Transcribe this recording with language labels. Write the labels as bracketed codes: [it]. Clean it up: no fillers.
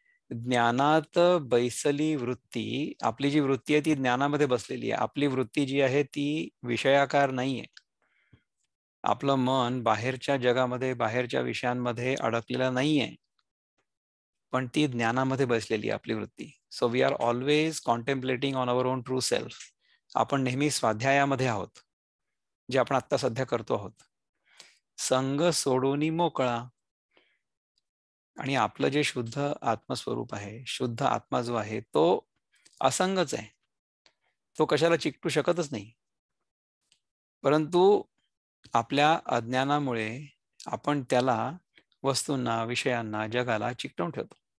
[mr] ज्ञानात बैसली वृत्ती, आपली जी वृत्ती आहे ती ज्ञानामध्ये बसलेली आहे. आपली वृत्ती जी आहे ती विषयाकार नाहीये. आपलं मन बाहेरच्या जगामध्ये, बाहेरच्या विषयांमध्ये अडकलेलं नाहीये, पण ती ज्ञानामध्ये बसलेली आहे आपली वृत्ती. [en] So we are always contemplating on our own true self. [mr] आपण नेहमी स्वाध्यायामध्ये आहोत, जे आपण आता सध्या करतो आहोत. संग सोडून मोकळा. आणि आपलं जे शुद्ध आत्मस्वरूप आहे, शुद्ध आत्मा जो आहे तो असंगच आहे. तो कशाला चिकटू शकतच नाही. परंतु आपल्या अज्ञानामुळे आपण त्याला, वस्तूंना, विषयांना, जगाला चिकटवून ठेवतो.